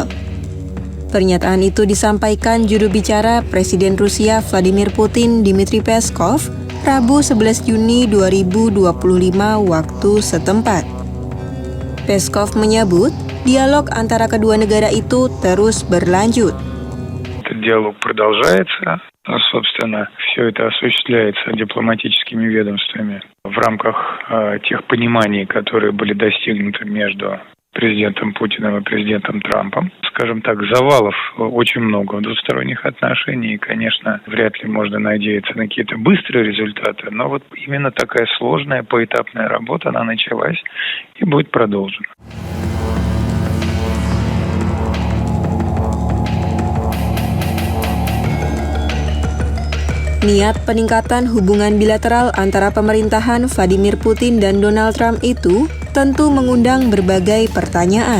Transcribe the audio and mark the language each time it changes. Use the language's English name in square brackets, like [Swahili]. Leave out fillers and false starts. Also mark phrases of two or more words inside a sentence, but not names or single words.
[Indonesian] Pernyataan itu disampaikan juru bicara Presiden Rusia Vladimir Putin Dmitry Peskov Rabu 11 Juni 2025 waktu setempat. Peskov menyebut dialog antara kedua negara itu terus berlanjut. [Russian] Диалог продолжается. Собственно, все это осуществляется дипломатическими ведомствами в рамках тех пониманий, которые были достигнуты между президентом Путиным и президентом Трампом. Скажем так, завалов очень много в двусторонних отношениях, и, конечно, вряд ли можно надеяться на какие-то быстрые результаты, но вот именно такая сложная поэтапная работа, она началась и будет продолжена. [Indonesian] Niat peningkatan hubungan bilateral antara pemerintahan Vladimir Putin dan Donald Trump itu tentu mengundang berbagai pertanyaan.